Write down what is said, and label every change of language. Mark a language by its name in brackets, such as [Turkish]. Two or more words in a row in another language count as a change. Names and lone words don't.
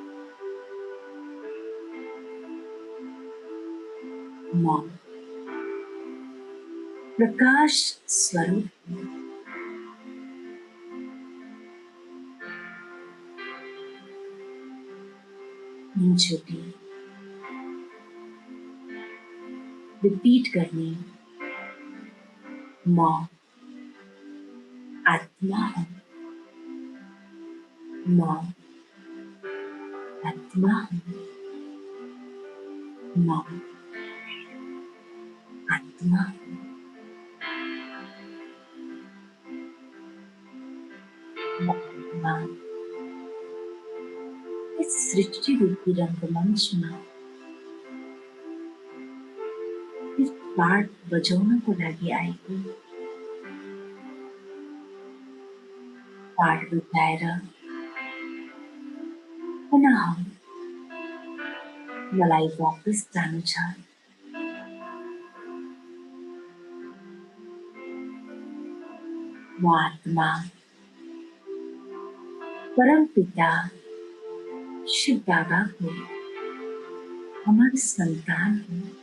[Nepali] म प्रकाश स्वरूप हूँ। एकचोटि रिपीट गर्ने, म आत्मा हूँ, म आत्मा हूँ, म आत्मा हूँ। म आत्मा इस सृष्टि रूपी रङ्गमञ्चमा इस पाठ बजाउनको लागि आएको। पाठ बजाएर पुनः मलाई वापस जानु छ। म आत्मा परमपिता शिव बाबाको अमर सन्तान हूँ।